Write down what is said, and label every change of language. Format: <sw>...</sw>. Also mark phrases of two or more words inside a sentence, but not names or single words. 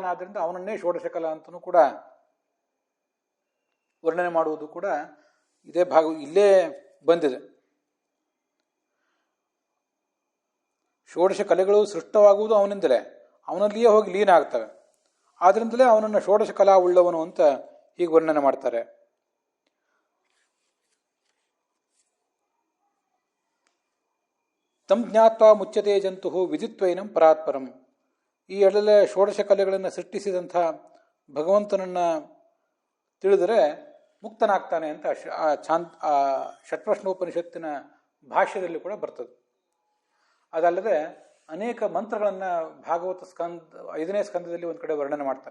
<kn>ಆದ್ದರಿಂದ ಅವನನ್ನೇ ಷೋಡಶಕಲ ಅಂತಲೂ ಕೂಡ ವರ್ಣನೆ ಮಾಡುವುದು ಕೂಡ ಇದೇ ಇಲ್ಲೇ ಬಂದಿದೆ. ಷೋಡಶ ಕಲೆಗಳು ಸೃಷ್ಟವಾಗುವುದು ಅವನಿಂದಲೇ, ಅವನಲ್ಲಿಯೇ ಹೋಗಿ ಲೀನ ಆಗ್ತವೆ. ಆದ್ರಿಂದಲೇ ಅವನನ್ನು ಷೋಡಶ ಕಲಾ ಉಳ್ಳವನು ಅಂತ ಹೀಗೆ ವರ್ಣನೆ ಮಾಡ್ತಾರೆ.</kn> <sa>ತಂ ಜ್ಞಾತ್ವಾ ಮುಚ್ಯತೆ ಜಂತು ವಿದಿತ್ವೈನಂ ಪರಾತ್ಪರಂ.</sa> <kn>ಈ ಎಲ್ಲ ಷೋಡಶ ಕಲೆಗಳನ್ನು ಸೃಷ್ಟಿಸಿದಂಥ ಭಗವಂತನನ್ನು ತಿಳಿದರೆ ಮುಕ್ತನಾಗ್ತಾನೆ ಅಂತ ಆ ಷಟ್ಪ್ರಶ್ನೋಪನಿಷತ್ತಿನ ಭಾಷ್ಯದಲ್ಲಿ ಕೂಡ ಬರ್ತದೆ. ಅದಲ್ಲದೆ ಅನೇಕ ಮಂತ್ರಗಳನ್ನು ಭಾಗವತ 5ನೇ ಸ್ಕಂದದಲ್ಲಿ ಒಂದು ಕಡೆ ವರ್ಣನೆ ಮಾಡ್ತಾರೆ.</kn>